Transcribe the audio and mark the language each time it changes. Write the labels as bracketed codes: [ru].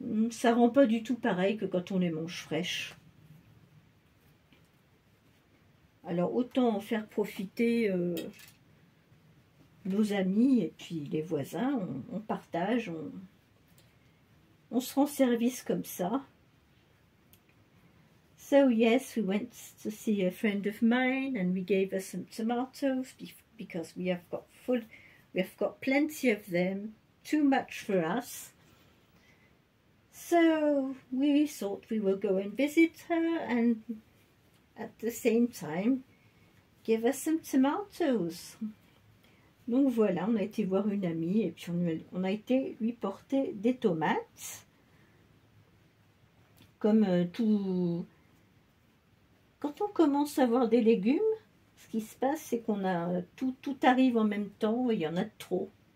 [fr] Ça rend pas du tout pareil que quand on les mange fraîches. Alors autant en faire profiter nos amis et puis les voisins, on partage, on se rend service comme ça. [en] So yes, we went to see a friend of mine, and we gave her some tomatoes because we have got plenty of them, too much for us. So we thought we would go and visit her, and at the same time give her some tomatoes. [fr] Donc voilà, on a été voir une amie et puis on a été lui porter des tomates. Comme tout... Quand on commence à avoir des légumes, ce qui se passe, c'est qu'on a tout arrive en même temps et il y en a trop.